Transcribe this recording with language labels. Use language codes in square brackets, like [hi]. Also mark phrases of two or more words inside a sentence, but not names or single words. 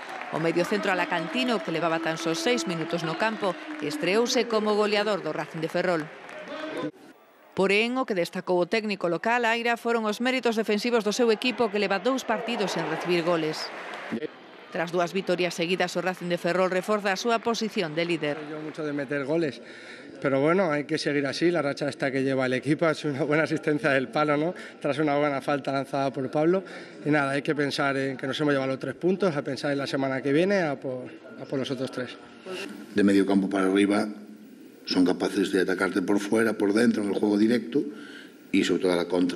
[gl] O mediocentro alacantino, que levaba tan só 6 minutos no campo, estreouse como goleador do Racing de Ferrol. Porén, o que destacou o técnico local, Aira, foron os méritos defensivos do seu equipo que leva 2 partidos sen recibir goles. Tras 2 vitorias seguidas, o Racing de Ferrol reforza a súa posición de líder. [es] Yo mucho de meter goles, pero bueno, hay que seguir así. La racha esta que lleva el equipo es una buena asistencia del palo, ¿no? Tras una buena falta lanzada por Pablo. Y nada, hay que pensar en que nos hemos llevado los 3 puntos, a pensar en la semana que viene, a por los otros 3. De medio campo para arriba son capaces de atacarte por fuera, por dentro, en el juego directo y sobre todo a la contra.